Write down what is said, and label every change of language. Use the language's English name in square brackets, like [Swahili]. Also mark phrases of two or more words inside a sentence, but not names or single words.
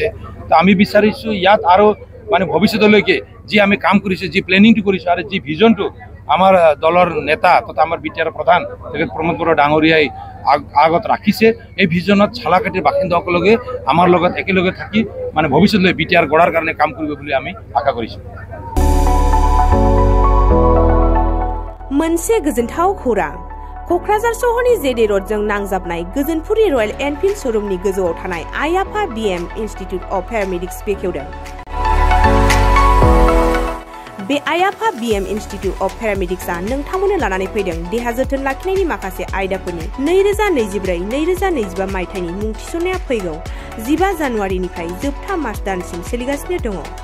[Assamese] তো আমি বিচাৰিছোঁ ইয়াত আৰু মানে ভৱিষ্যতলৈকে যি আমি কাম কৰিছোঁ, যি প্লেনিংটো কৰিছোঁ আৰু যি ভিজনটো আমাৰ দলৰ নেতা তথা আমাৰ বিটিআৰ প্ৰধান তেখেত প্ৰমোদ বড়ো ডাঙৰীয়াই আগত ৰাখিছে, এই ভিজনত সালাকাটিৰ বাসিন্দাসকলকে আমাৰ লগত একেলগে থাকি মানে ভৱিষ্যতলৈ বিটিআৰ গঢ়াৰ কাৰণে কাম কৰিব বুলি আমি আশা কৰিছোঁ। [Bodo] मोनसे गोजोनथाव खौरां क'क्राझार सहरनि जेडे र'डजों नांजाबनाय गोजोनपुरि रयेल एनफिल्ड श'रुमनि गोजौआव थानाय आयाफा बिएम इन्स्टिट्युट अफ पेरामेडिक्स बेखेवदों। बे आयाफा बिएम इन्स्टिट्युट अफ पेरामेडिक्सआ नोंथांमोननो लानानै फैदों देहा जोथोन लाखिनायनि माखासे आयदाफोरनि 2024-2025 मायथाइनि मुं थिसननाया फैगौ 15 जानुवारिनिफ्राय जोबथा मार्च दानसिम सोलिगासिनो दङ।